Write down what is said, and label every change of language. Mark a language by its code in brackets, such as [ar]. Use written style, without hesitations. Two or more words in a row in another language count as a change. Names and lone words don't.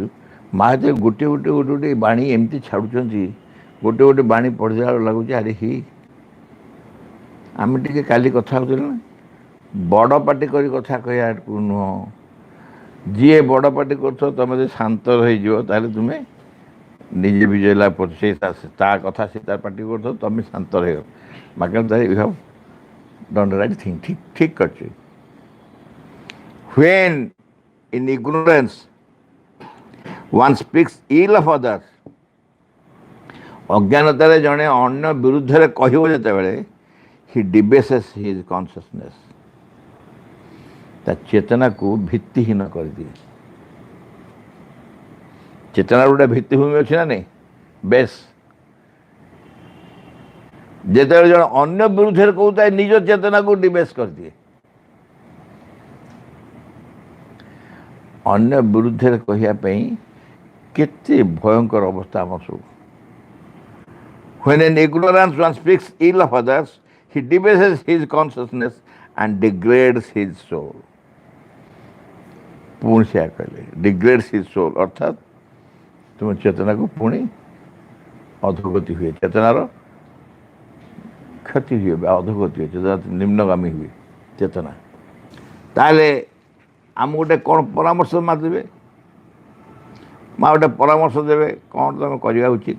[or] ମା' ଯେ ଗୋଟେ ବାଣୀ ଏମିତି ଛାଡ଼ୁଛନ୍ତି, ଗୋଟେ ବାଣୀ ପଢ଼ିଲା ବେଳକୁ ଲାଗୁଛି ଆରେ ଆମେ ଟିକେ କାଲି କଥା ହେଉଥିଲେ ନା, ବଡ଼ ପାଟି କରି କଥା କହିବାକୁ ନୁହଁ। ଯିଏ ବଡ଼ ପାଟି କରୁଥିବ ତୁମେ ଯଦି ଶାନ୍ତ ରହିଯିବ, ତାହେଲେ ତୁମେ ନିଜେ ବିଜୟଲା ପରେ ସେ ତା କଥା ସେ ତା ପାଟି କରୁଥିବ, ତୁମେ ଶାନ୍ତ ରହିବ। [en] ବାକି you have done the right thing. [or] ଠିକ୍ କରିଛି। [en] When in ignorance one speaks ill of others, [or] ଅଜ୍ଞାନତାରେ ଜଣେ ଅନ୍ୟ ବିରୁଦ୍ଧରେ କହିବ ଯେତେବେଳେ, [en] he debases his consciousness, [or] ତା ଚେତନାକୁ ଭିତ୍ତିହୀନ କରିଦିଏ। ଚେତନାର ଗୋଟେ ଭିତ୍ତିଭୂମି ଅଛି ନା ନାଇଁ, ବେଶ। ଯେତେବେଳେ ଜଣେ ଅନ୍ୟ ବିରୁଦ୍ଧରେ କହୁଥାଏ, ନିଜ ଚେତନାକୁ ଡିବେସ୍ କରିଦିଏ। ଅନ୍ୟ ବିରୁଦ୍ଧରେ କହିବା ପାଇଁ କେତେ ଭୟଙ୍କର ଅବସ୍ଥା ଆମର ସବୁ। [en] When in ignorance one speaks ill of others, he debases his consciousness and degrades his soul. [or] ପୁଣି ସେୟା କହିଲେ, [en] degrades his soul, [or] ଅର୍ଥାତ୍ ତୁମ ଚେତନାକୁ ପୁଣି ଅଧୋଗତି ହୁଏ, ଚେତନାର କ୍ଷତି ହୁଏ ବା ଅଧୋଗତି ହୁଏ, ଚେତନା ନିମ୍ନଗାମୀ ହୁଏ ଚେତନା। ତାହେଲେ ଆମକୁ ଗୋଟେ କ'ଣ ପରାମର୍ଶ ମା' ଦେବେ? ମା' ଗୋଟେ ପରାମର୍ଶ ଦେବେ, କ'ଣ ତୁମେ କରିବା ଉଚିତ?